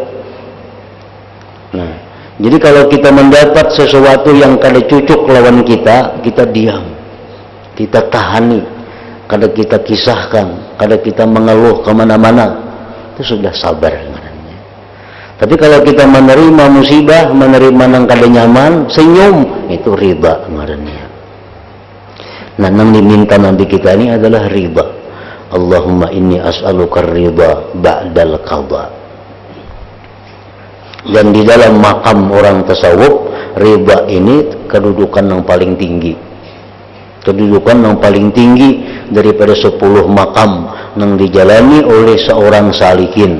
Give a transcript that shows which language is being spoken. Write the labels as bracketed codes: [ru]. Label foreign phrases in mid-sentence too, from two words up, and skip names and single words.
[id] Nah, jadi kalau kita mendapat sesuatu yang kada cucuk lawan kita, kita diam, kita tahani, kada kita kisahkan, kada kita mengeluh kemana-mana, itu sudah sabar ngarannya. Tapi kalau kita menerima musibah, menerima nang kada nyaman, senyum, itu ridha ngarannya. Nah, nang diminta Nabi kita ini adalah ridha. [ar] اللهم إني أسألك الرضا بعد القضاء. [id] Dan di dalam makam orang tasawuf, ridha ini kedudukan yang paling tinggi. Kedudukan yang paling tinggi daripada 10 makam yang dijalani oleh seorang salikin.